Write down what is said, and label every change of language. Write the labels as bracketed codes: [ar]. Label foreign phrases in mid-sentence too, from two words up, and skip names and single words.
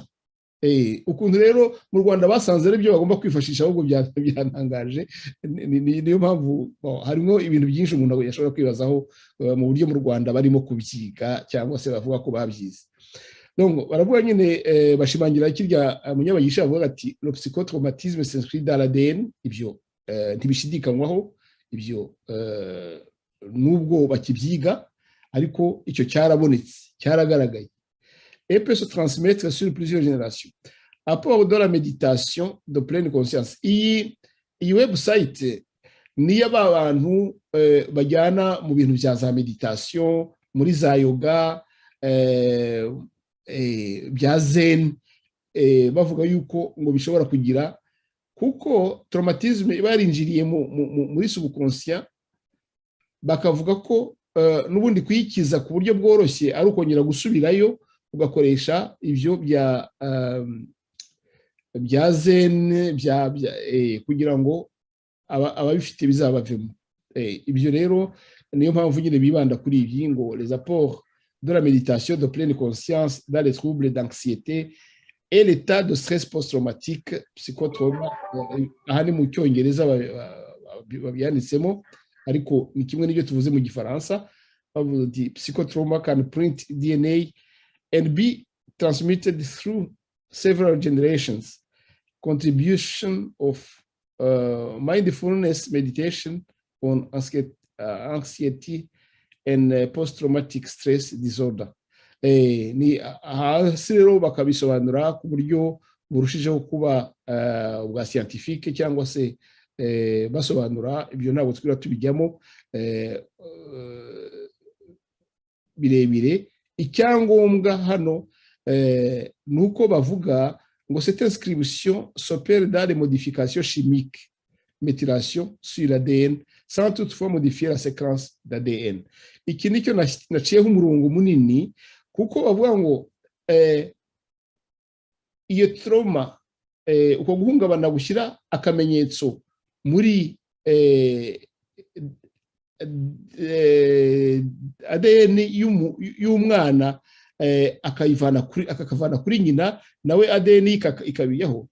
[rw] Ukuntu rero mu Rwanda basanze ari byo bagomba kwifashisha, ahubwo byantangaje. Niyo mpamvu harimo ibintu byinshi umuntu yashobora kwibazaho mu buryo mu Rwanda barimo kubyiga cyangwa se bavuga ko babyize. Donc baravuga nyine bashimangira kirya Munyabagisha avuga ati [fr] le psychotraumatisme s'inscrit dans l'ADN. [rw] Ibyo ntibishidikanywaho, ibyo nubwo bakibyiga ariko icyo cyarabonetse, cyaragaragaye. [fr] Et peut se transmettre sur plusieurs générations. Apport de la méditation de pleine conscience. [rw] Iyi website ni y'abantu bajyana mu bintu bya za meditation, muri za yoga, bya zen, bavuga yuko ngo bishobora kugira, kuko traumatisme iba yarinjiriye muri subconscient, bakavuga ko n'ubundi kuyikiza ku buryo bworoshye ari ukongera gusubirayo ugakoresha ibyo bya zen kugira ngo ababifite bizabavemo. Ibyo rero niyo mpamvu nyine bibanda kuri ibi ngo [fr] les apports de la méditation de pleine conscience dans les troubles d'anxiété et l'état de stress post-traumatique psychotrauma. [rw] Aha ni mu Cyongereza babyanditsemo, ariko ni kimwe n'ibyo tuvuze mu Gifaransa. Bavuze ati [en] psychotrauma can print DNA and be transmitted through several generations. Contribution of mindfulness meditation on anxiety and post-traumatic stress disorder. [rw] Ni hasi rero bakabisobanura ku buryo burushijeho kuba bwa scientifique, cyangwa se basobanura ibyo ntabwo twira tubijyamo birebire. Icyangombwa hano nuko bavuga ngo [fr] cette inscription s'opère dans les modifications chimiques, méthylation sur l'ADN, sans toutefois modifier la séquence d'ADN. [rw] Iki nicyo naciyeho umurongo munini, kuko bavuga ngo iyo trauma, uko guhungabana gushyira akamenyetso muri ADN y'umwana, akakavana kuri nyina, nawe ADN ikabiyaho.